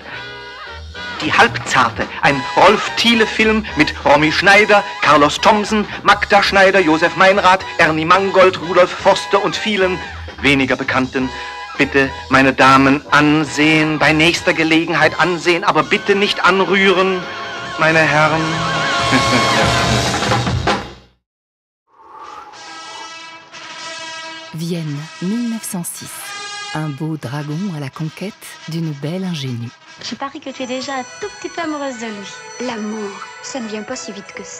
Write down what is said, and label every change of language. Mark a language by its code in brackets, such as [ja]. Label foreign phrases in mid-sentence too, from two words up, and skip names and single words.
[de] Die Halbzarte, ein Rolf-Thiele-Film mit Romy Schneider, Carlos Thomsen, Magda Schneider, Josef Meinrad, Ernie Mangold, Rudolf Forster und vielen weniger Bekannten. Bitte, meine Damen, ansehen, bei nächster Gelegenheit ansehen, aber bitte nicht anrühren, meine Herren. [fr] Vienne, 1906. Un beau dragon à la conquête d'une belle ingénue. Je parie que tu es déjà un tout petit peu amoureuse de lui. L'amour, ça ne vient pas si vite que ça.